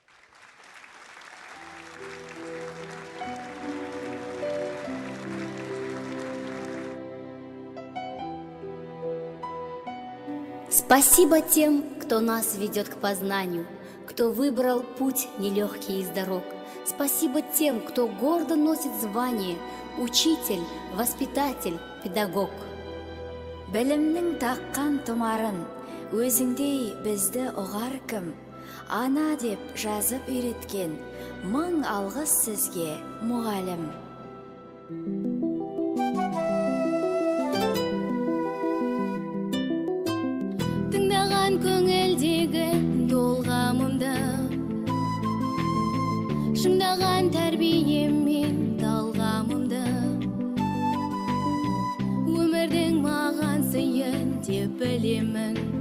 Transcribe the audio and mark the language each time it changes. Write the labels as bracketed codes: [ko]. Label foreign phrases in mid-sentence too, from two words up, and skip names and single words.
[ru] Спасибо тем, кто нас ведет к познанию, кто выбрал путь нелегкий из дорог. Спасибо тем, кто гордо носит звание учитель, воспитатель, педагог. [kk] Білімнің таққан тұмарын, өзіңдей бізді ұғар кім, ана деп жазып үйреткен, мың алғыс сізге, мұғалім. тыңдаған көңілдегі толғамымды, шыңдаған тәрбиеммен талғамымды, өмірдің маған сыйын деп білемін.